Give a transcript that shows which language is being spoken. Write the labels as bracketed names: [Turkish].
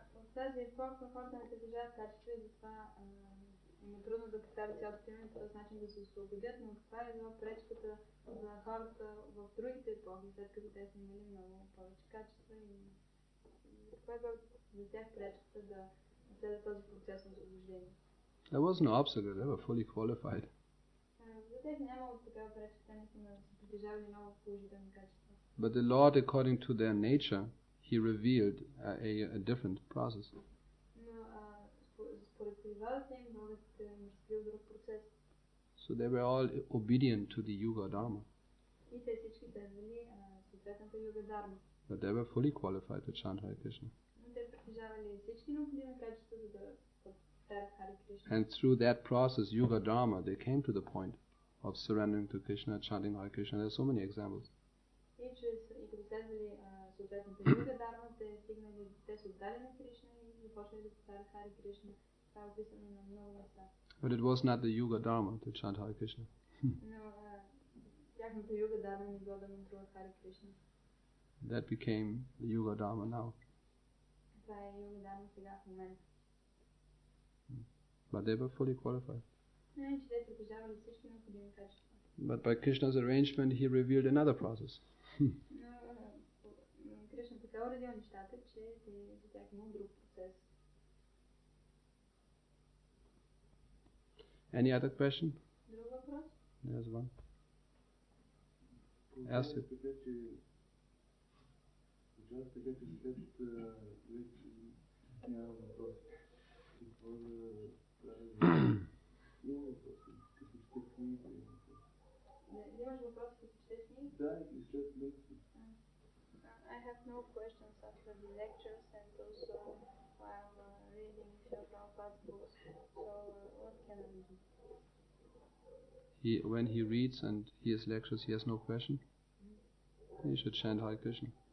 [Bulgarian] В тази епоха хората не притежават качество и затова им е трудно да представят цялото име по този начин да се освободят, но каква е била пречката за хората в другите епохи, след като те са имали много повече качества и каква е била за тях пречката да следят този процес на освобождение? [English] There was no obstacle, they were fully qualified. [Bulgarian] За тях нямало такава пречка, те наистина са притежавали много положителни качества. [English] But the Lord, according to their nature, he revealed a different process. [Bulgarian] Но според природата им Богът разкрил друг процес. [English] So they were all obedient to the Yuga Dharma, [Bulgarian] И те всички следвали съответната юга дарма. [English] but they were fully qualified to chant Hare Krishna. [Bulgarian] Но те притежавали всички необходими качества, за да повтарят Харе Кришна. [English] And through that process, Yuga Dharma, they came to the point of surrendering to Krishna, chanting Hare Krishna. There are so many examples. [Bulgarian] И като следвали съответната юга дарма, те се отдали на Кришна и започнали да повтарят Харе Кришна. Това е описано на много места. [English] But it was not the Yuga Dharma to chant Hare Krishna. [Bulgarian] Но тяхната юга дарма не било да мантруват Харе Кришна. [English] That became the Yuga Dharma now. [Bulgarian] Това е юга дарма сега в момента. [English] But they were fully qualified. [Bulgarian] Не, че те притежавали всички необходими качества. [English] But by Krishna's arrangement, he revealed another process. [Bulgarian] Но Кришна така уредил нещата, че за тях имал друг процес. [English] Any other question? [Bulgarian] Друг въпрос? [English] There's one. Ask it. [Bulgarian] Имаш въпрос, като четеш книги? Да, и след лекции. [English] I have no questions after the lectures and also while reading Prabhupada's books. So what can I do? When he reads and hears lectures, he has no question. He should chant Hare Krishna.